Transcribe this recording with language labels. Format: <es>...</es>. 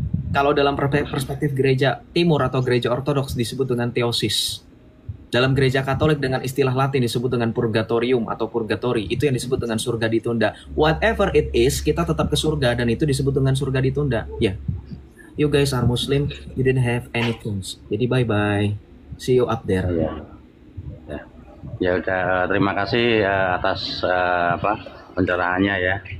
<id>Kalau dalam perspektif gereja timur atau gereja ortodoks disebut dengan theosis. Dalam gereja Katolik dengan istilah Latin disebut dengan purgatorium atau purgatori. Itu yang disebut dengan surga ditunda.</id> <en>Whatever it is,</en> <id>kita tetap ke surga dan itu disebut dengan surga ditunda.</id> <en>Ya, you guys are Muslim, you didn't have any things. Jadi bye-bye. See you up there.</en> <id>Ya udah, terima kasih atas pencerahannya ya.</id>